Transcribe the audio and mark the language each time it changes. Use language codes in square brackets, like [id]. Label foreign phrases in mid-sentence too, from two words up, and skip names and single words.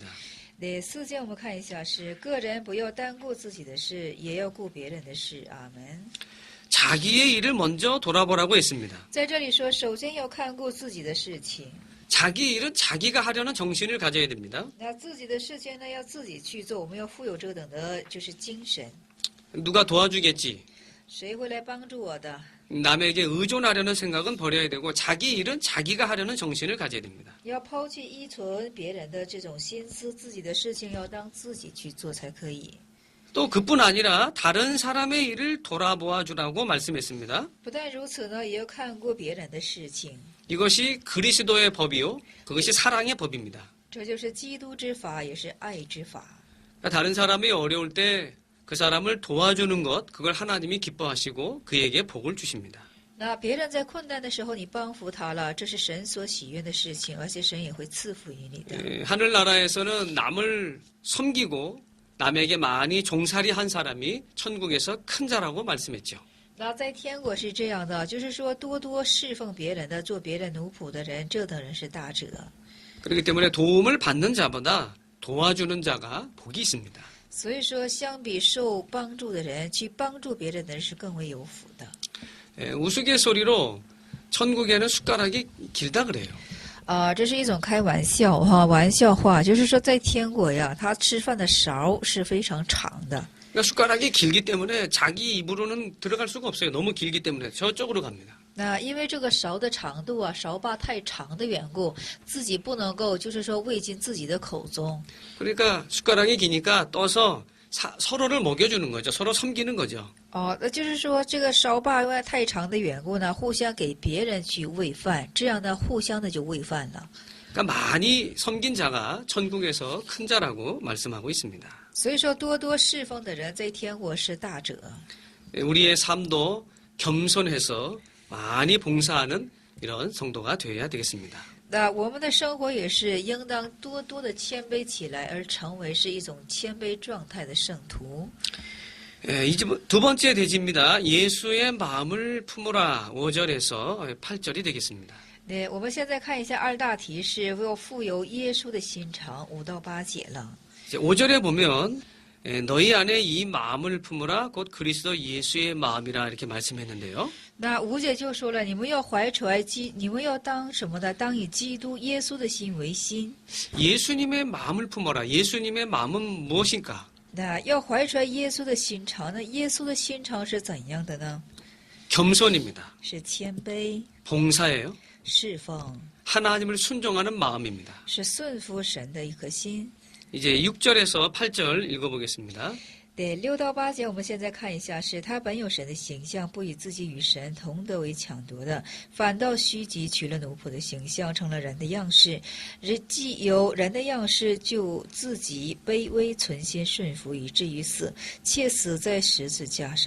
[zh] 第4节我们看一下是个人不要单顾自己的事，也要顾别人的事。阿门。 [ko] 자기의 일을 먼저 돌아보라고 했습니다. [zh] 在这里说，首先要看顾自己的事情。 [ko] 자기 일은 자기가 하려는 정신을 가져야 됩니다. [zh] 那自己的事情呢，要自己去做，我们要富有这等的就是精神。 [ko] 누가 도와주겠지. [zh] 谁会来帮助我的？ [ko] 남에게 의존하려는 생각은 버려야 되고 자기 일은 자기가 하려는 정신을 가져야 됩니다. [zh] 要抛弃依存别人的这种心思，自己的事情要当自己去做才可以。 [ko] 또 그뿐 아니라 다른 사람의 일을 돌아보아 주라고 말씀했습니다. [zh] 不但如此呢，也要看过别人的事情。 [ko] 이것이 그리스도의 법이요. 그것이 사랑의 법입니다. [zh] 这就是基督之法，也是爱之法。 [ko] 다른 사람이 어려울 때 그 사람을 도와주는 것, 그걸 하나님이 기뻐하시고 그에게 복을 주십니다. [zh] 那别人在困难的时候，你帮扶他了，这是神所喜悦的事情，而且神也会赐福于你的。 [ko] 하늘나라에서는 남을 섬기고 남에게 많이 종살이 한 사람이 천국에서 큰 자라고 말씀했죠. [zh] 那在天国是这样的，就是说多多侍奉别人的，做别人奴仆的人，这等人是大者。 [ko] 그렇기 때문에 도움을 받는 자보다 도와주는 자가 복이 있습니다. [zh] 所以说，相比受帮助的人，去帮助别人的人是更为有福的。 [ko] 우스갯소리로 천국에는 숟가락이 길다 그래요. [zh] 这是一种开玩笑哈，玩笑话，就是说在天国呀，他吃饭的勺是非常长的。 [ko] 그러니까 숟가락이 길기 때문에 자기 입으로는 들어갈 수가 없어요. 너무 길기 때문에 저쪽으로 갑니다. [zh] 那因为这个勺的长度啊，勺把太长的缘故，自己不能够就是说喂进自己的口中。 [ko] 그러니까 숟가락이 기니까 떠서 서로를 먹여주는 거죠. 서로 섬기는 거죠. [zh] 那就是说这个勺把因为太长的缘故呢，互相给别人去喂饭，这样呢，互相的就喂饭了。 [ko] 그러니까 많이 섬긴 자가 천국에서 큰 자라고 말씀하고 있습니다. [zh] 所以说，多多侍奉的人在天国是大者。 [ko] 우리의 삶도 겸손해서 많이 봉사하는 이런 성도가 되어야 되겠습니다. [zh] 那我们的生活也是应当多多的谦卑起来，而成为是一种谦卑状态的圣徒。 [ko] 이제 두 번째 대지입니다. 예수의 마음을 품으라 5절에서 8절이 되겠습니다. [zh] 对，我们现在看一下二大题是要富有耶稣的心肠，5到8节了。 [ko] 5절에 보면 너희 안에 이 마음을 품으라 곧 그리스도 예수의 마음이라 이렇게 말씀했는데요. [zh] 那5节就说了，你们要怀揣你们要当什么呢？当以基督耶稣的心为心。 [ko] 예수님의 마음을 품어라. 예수님의 마음은 무엇인가? [zh] 那要怀揣耶稣的心肠呢？耶稣的心肠是怎样的呢？ [ko] 겸손입니다. [zh] 是谦卑、 [ko] 봉사예요. [zh] 侍奉， [ko] 하나님을 순종하는 마음입니다. [zh] 是顺服神的一颗心。 [ko] 이제 6절에서 8절 읽어보겠습니다. [zh] 对，6到8节，我们现在看一下，是他本有神的形象，不以自己与神同得为抢夺的，反倒虚己，取了奴仆的形象，成了人的样式。既有人的样式，就自己卑微存心顺服，以至于死，且死在十字架上。